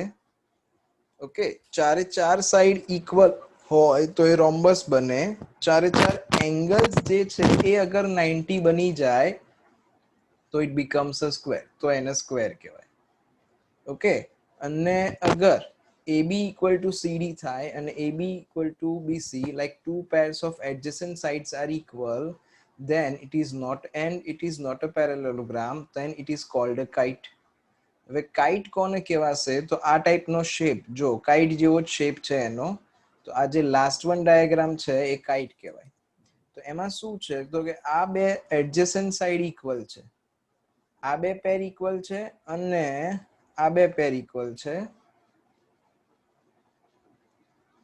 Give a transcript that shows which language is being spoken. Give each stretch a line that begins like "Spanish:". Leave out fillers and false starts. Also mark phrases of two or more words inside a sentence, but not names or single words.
Gujarati: ઓકે, ચારે ચાર
English: side equal
Gujarati: હોય તો એ રોમ્બસ બને. ચારે ચાર એંગલ્સ જે છે એ અગર 90 બની જાય તો
English: it becomes a square,
Gujarati: તો એને સ્ક્વેર કહેવાય.
English: ઓકે,
Gujarati: અને અગર
English: AB equal to CD થાય અને AB equal to BC, like two pairs of adjacent sides are equal, then it is not, and it is not a parallelogram, then it is called a kite.
Gujarati: હવે કાઇટ કોને કહેવાશે? તો આ ટાઈપનો શેપ, જો કાઇટ જેવો જ શેપ છે એનો, તો આ જે
English: last one diagram
Gujarati: છે એ કાઇટ કહેવાય. તો એમાં શું છે? તો કે આ બે
English: adjacent side equal
Gujarati: છે, આ બે
English: pair equal
Gujarati: છે અને આ બે
English: pair equal
Gujarati: છે.